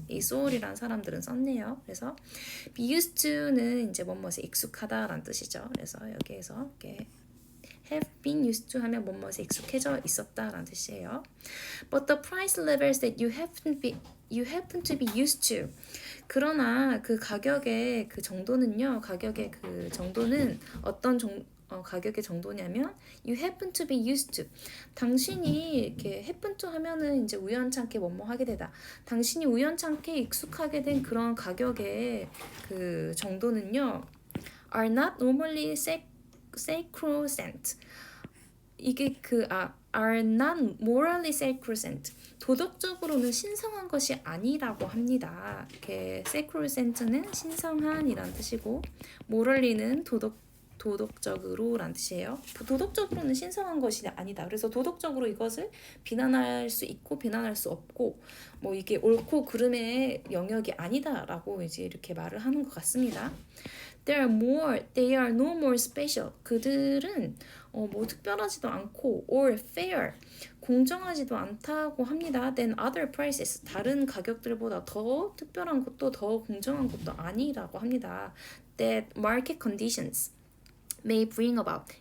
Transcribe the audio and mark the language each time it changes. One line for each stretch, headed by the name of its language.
Korean: 이 Sowell이라는 사람들은 썼네요. 그래서 be used to는 이제 뭐뭐에 익숙하다라는 뜻이죠. 그래서 여기에서 이렇게 have been used to 하면 뭐뭐에 익숙해져 있었다라는 뜻이에요.
English: But the price levels that you happen to be used to.
Korean: 그러나 그 가격의 그 정도는요. 가격의 그 정도는 어떤 가격의 정도냐면
English: you happen to be used to.
Korean: 당신이 이렇게 happen to 하면은 이제 우연찮게 뭐뭐 하게 되다. 당신이 우연찮게 익숙하게 된 그런 가격의 그 정도는요.
English: are not normally sacrosanct.
Korean: 이게
English: are not morally sacrosanct.
Korean: 도덕적으로는 신성한 것이 아니라고 합니다. 이렇게 sacrosant는 신성한이란 뜻이고 morally는 도덕적으로란 뜻이에요. 도덕적으로는 신성한 것이 아니다. 그래서 도덕적으로 이것을 비난할 수 있고 비난할 수 없고 뭐 이게 옳고 그름의 영역이 아니다라고 이제 이렇게 말을 하는 것 같습니다.
English: They are no more special.
Korean: 그들은 뭐 특별하지도 않고
English: or fair.
Korean: 공정하지도 않다고 합니다.
English: Than other prices.
Korean: 다른 가격들보다 더 특별한 것도 더 공정한 것도 아니라고 합니다.
English: That market conditions. may bring about.